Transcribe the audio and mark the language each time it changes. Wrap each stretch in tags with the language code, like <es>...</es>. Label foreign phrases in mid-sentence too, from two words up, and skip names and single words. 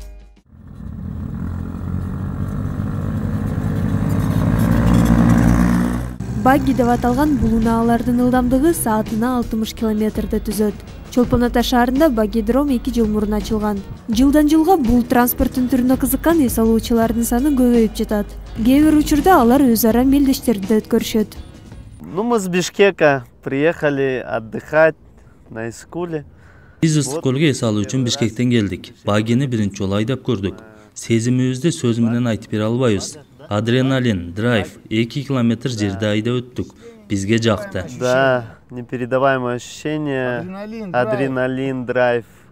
<ky>Багги деп аталган бул унаалардын ылдамдыгы саатына 60 километрди түзөт. Чолпон Ата шаарында багидром 2 жыл мурун ачылган. Жылдан жылга бул транспорттун түрүнө кызыккан эс алуучулардын саны көбөйүп жатат. Кээ бир учурда алар өз ара мелдештерди өткөрүшөт.</ky> <ru>Мы с Бишкека приехали отдыхать на Искуле.</ru> <ky>Биз Ыстыккөлгө эс алуу үчүн Бишкектен келдик. Багини биринчи жолу айдап көрдүк. Сезимибизди сөз менен айтып бере албайбыз. Адреналин, драйв, 2 километр жерде айдап өттүк. Бизге жакты.</ky> <ru>Да, непередаваемое ощущение. Адреналин, драйв.</ru>